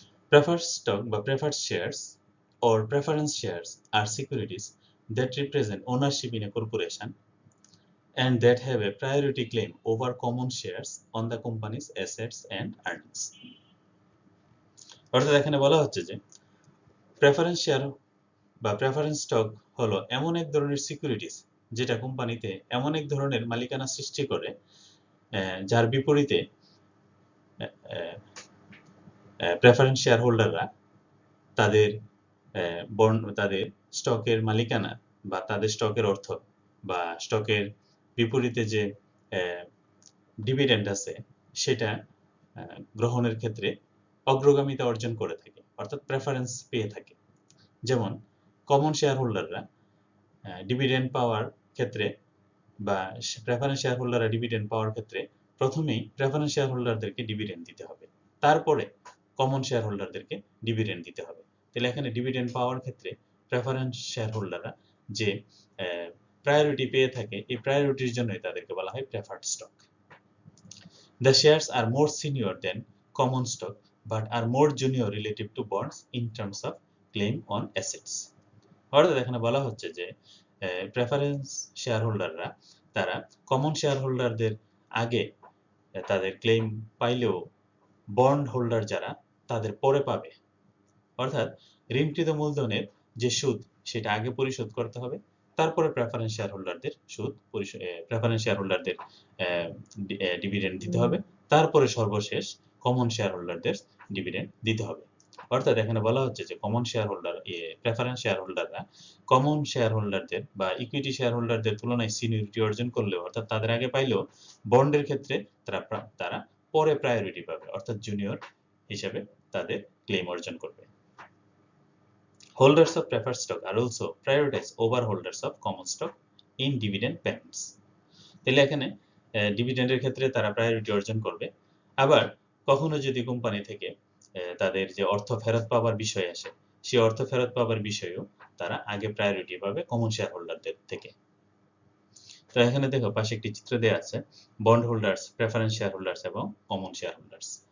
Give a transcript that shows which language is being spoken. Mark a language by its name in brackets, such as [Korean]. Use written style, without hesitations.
[English] Preferred stock বা preferred shares or preference shares are securities that represent ownership in a corporation and that have a priority claim over common shares on the company's assets and earnings. [Bangla] অর্থাৎ এখানে বলা হচ্ছে যে preference share বা preference stock হলো এমন এক ধরনের সিকিউরিটিজ যেটা কোম্পানিতে এমন এক ধরনের মালিকানা সৃষ্টি করে যার বিপরীতে প্রেফারেন্স শেয়ার হোল্ডাররা তাদের তাদের স্টকের মালিকানা বা তাদের স্টকের অর্থ বা স্টকের বিপরীতে যে ডিভিডেন্ড আছে সেটা গ্রহণের ক্ষেত্রে অগ্রগামিতা অর্জন করে থাকে, অর্থাৎ প্রেফারেন্স পেয়ে থাকে। যেমন কমন শেয়ার হোল্ডাররা ডিভিডেন্ড পাওয়ার ক্ষেত্রে বা প্রেফারেন্স শেয়ার হোল্ডাররা ডিভিডেন্ড পাওয়ার ক্ষেত্রে প্রথমেই প্রেফারেন্স শেয়ার হোল্ডারদেরকে ডিভিডেন্ড দিতে হবে, তারপরে কমন শেয়ার হোল্ডারদেরকে ডিভিডেন্ড দিতে হবে। তাহলে এখানে ডিভিডেন্ড পাওয়ার ক্ষেত্রে প্রেফারেন্স শেয়ার হোল্ডাররা যে প্রায়োরিটি পেয়ে থাকে, এই প্রায়োরিটির জন্যই তাদেরকে বলা হয় preferred stock. [English] The shares are more senior than common stock but are more junior relative to bonds in terms of claim on assets. [Bangla] অর্থাৎ এখানে বলা হচ্ছে যে প্রেফারেন্স শেয়ার হোল্ডাররা তারা কমন শেয়ার হোল্ডারদের আগে তাদের ক্লেম পাইলেও বন্ড হোল্ডার যারা তাদের পরে পাবে। অর্থাৎ ঋণকৃত মূলধনের যে সুদ সেটা আগে পরিশোধ করতে হবে, তারপরে প্রেফারেন্স শেয়ার হোল্ডারদের সুদ প্রেফারেন্স শেয়ার হোল্ডারদের ডিভিডেন্ড দিতে হবে, তারপরে সর্বশেষ কমন শেয়ার হোল্ডারদের ডিভিডেন্ড দিতে হবে। অর্থাৎ এখানে বলা হচ্ছে যে common share holder preference share হোল্ডাররা কমন শেয়ার হোল্ডারদের বা ইকুইটি শেয়ার হোল্ডারদের তুলনায় সিনিয়রিটি অর্জন করলেও, অর্থাৎ তাদের আগে পাইলেও বন্ডের ক্ষেত্রে তারা পরে প্রায়োরিটি পাবে, অর্থাৎ জুনিয়র হিসেবে তাদের ক্লেম অর্জন করবে। [English] Holders of preferred stock are also prioritized over holders of common stock in dividend payments. [Bangla] তাহলে এখানে ডিভিডেন্ডের ক্ষেত্রে তারা প্রায়োরিটি অর্জন করবে। আবার কখনো যদি কোম্পানি থেকে তাদের যে অর্থ ফেরত পাওয়ার বিষয় আসে, সেই অর্থ ফেরত পাওয়ার বিষয়েও তারা আগে প্রায়োরিটি পাবে কমন শেয়ার হোল্ডারদের থেকে। তো এখানে দেখো পাশে একটি চিত্র দেওয়া আছে bond holders, preference share holders এবং কমন শেয়ার হোল্ডার্স।